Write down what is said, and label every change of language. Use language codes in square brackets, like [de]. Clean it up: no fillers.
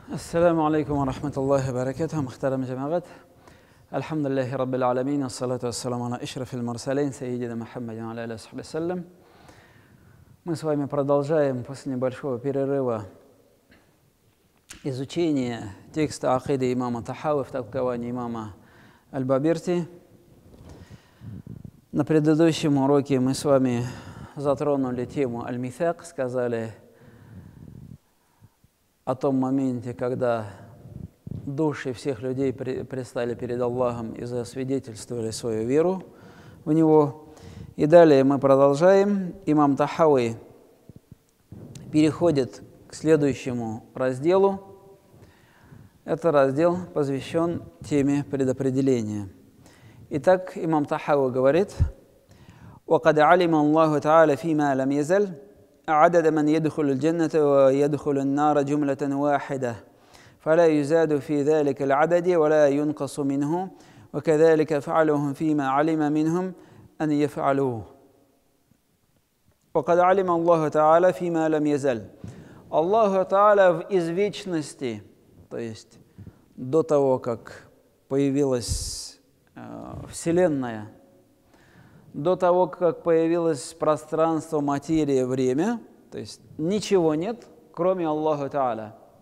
[ar] السلام عليكم ورحمة الله وبركاته. محترم جماعات، الحمد لله رب العالمين، والصلاة والسلام على أشرف المرسلين سيدنا Мухаммад وعلى آله وصحبه وسلم. [ru] Мы с вами продолжаем после небольшого перерыва изучение текста акиды имама Тахави в толковании имама Аль-Бабирти. На предыдущем уроке мы с вами затронули тему Аль-Мисак, сказали о том моменте, когда души всех людей предстали перед Аллахом и засвидетельствовали свою веру в Него. И далее мы продолжаем. Имам Тахави переходит к следующему разделу. Это раздел посвящен теме предопределения. Итак, имам Тахави говорит: [ar] وَقَدْ عَلِمَ اللَّهُ تَعَالَى فِيمَا لَمْ يَزَلْ عدد من يدخل الجنة ويدخل النار جملة واحدة فلا يزاد في ذلك العدد ولا ينقص منه وكذلك فعلهم فيما علم منهم أن يفعلوه. وقد علم الله تعالى فيما لم يزل. [ru] Аллаху Та'аля из вечности, то есть до того, как появилась Вселенная, до того, как появилось пространство, материя, время, то есть ничего нет, кроме Аллаха Та'аля.